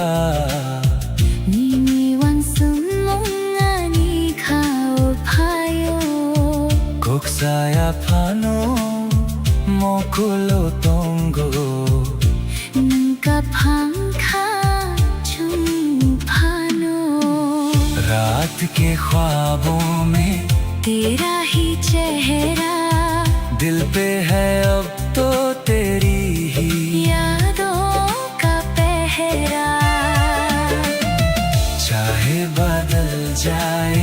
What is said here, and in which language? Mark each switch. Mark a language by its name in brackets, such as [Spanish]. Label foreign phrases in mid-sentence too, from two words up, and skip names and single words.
[Kok Borok] Nini wan sum mong ani khao phayo Kok saya phano mokulo tongo Nang ka phang kha chung phano [Hindi] रात के ख्वाबों में तेरा ही चेहरा दिल पे है अब तो तेरी ही यादों का पहरा चाहे बदल जाए